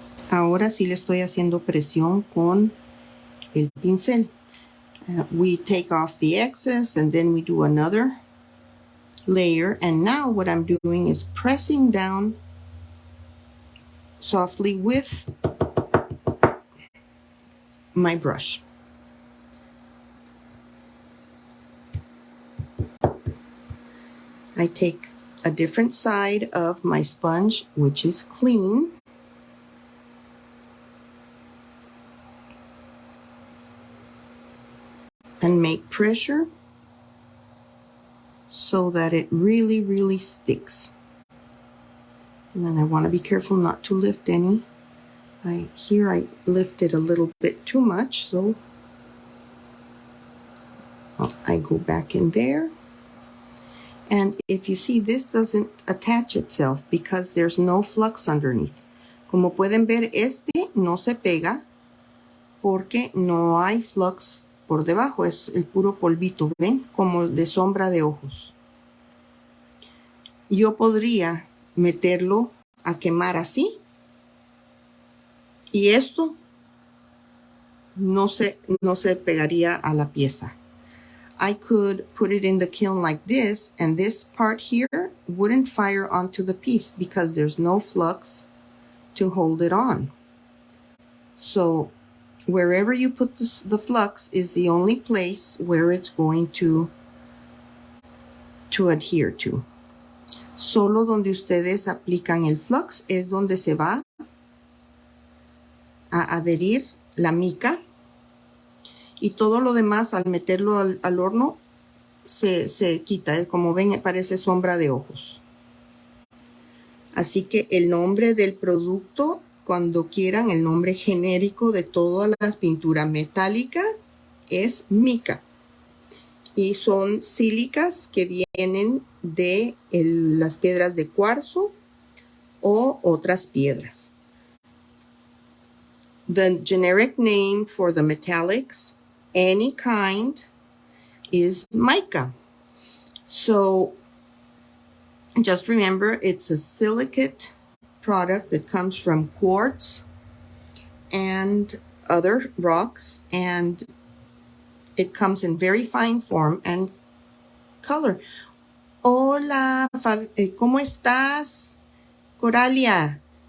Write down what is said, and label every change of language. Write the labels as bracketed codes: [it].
[es] Ahora sí le estoy haciendo presión con el pincel. [en] We take off the excess and then we do another layer. And now what I'm doing is pressing down softly with my brush. I take a different side of my sponge, which is clean. And make pressure so that it really, really sticks. And then I want to be careful not to lift any. Here I lifted a little bit too much, so I go back in there. And if you see, this doesn't attach itself because there's no flux underneath. [es] Como pueden ver, este no se pega porque no hay flux por debajo. Es el puro polvito, ¿ven? Como de sombra de ojos. Yo podría meterlo a quemar así. Y esto no se pegaría a la pieza. [en] I could put it in the kiln like this, and this part here wouldn't fire onto the piece because there's no flux to hold it on. So wherever you put the flux is the only place where it's going to adhere to. [es] Solo donde ustedes aplican el flux es donde se va a adherir la mica. Y todo lo demás, al meterlo al horno, se quita. Como ven, parece sombra de ojos. Así que el nombre del producto, cuando quieran, el nombre genérico de todas las pinturas metálicas es mica. Y son sílicas que vienen de las piedras de cuarzo o otras piedras. [en] The generic name for the metallics, any kind, is mica. So just remember, it's a silicate product that comes from quartz and other rocks, and it comes in very fine form and color. [es] Hola, ¿cómo estás, Coralia?